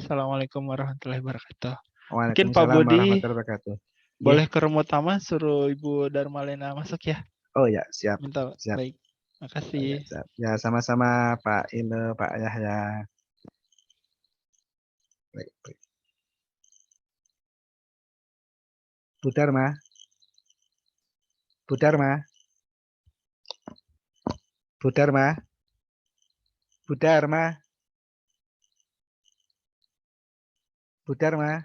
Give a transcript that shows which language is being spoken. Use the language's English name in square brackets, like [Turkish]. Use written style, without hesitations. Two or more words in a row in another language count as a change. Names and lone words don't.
[Arabic] السلام عليكم ورحمة الله وبركاته. [Indonesian] Mungkin Pak Waalaikumsalam Budi [Arabic] ورحمة الله وبركاته. [Indonesian] boleh ke remote utama, suruh Ibu Darmalena masuk ya. Oh ya, siap. Minta. Siap. Baik. Makasih. Ya, sama-sama Pak Ine, Pak Yahya. Baik. Bu Dharma. Bu Dharma. Bu Dharma. Bu Dharma. Bu Dharma.